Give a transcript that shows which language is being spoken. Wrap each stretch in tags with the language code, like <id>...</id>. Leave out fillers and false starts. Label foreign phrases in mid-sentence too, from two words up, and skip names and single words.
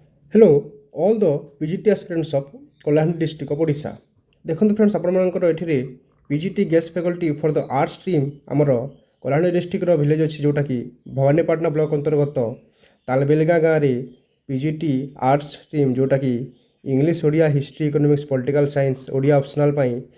<en>Hello, all the PGT aspirants of Kolahandhi district of Odisha.</en> <or>ଦେଖନ୍ତୁ ଫ୍ରେଣ୍ଡସ୍ ଆପଣମାନଙ୍କର ଏଠିରେ PGT</or> <en>guest faculty for the art stream</en> <or>ଆମର କଳାହାଣ୍ଡି ଡିଷ୍ଟ୍ରିକ୍ଟର ଭିଲେଜ୍ ଅଛି ଯେଉଁଟାକି ଭବାନୀପାଟଣା ବ୍ଲକ ଅନ୍ତର୍ଗତ ତାଲବେଲଗାଁ ଗାଁରେ PGT</or> <en>art stream</en> <or>ଯେଉଁଟାକି ଇଂଲିଶ ଓଡ଼ିଆ</or> <en>history economics political science</en> <or>ଓଡ଼ିଆ ଅପସନାଲ୍ ପାଇଁ</or>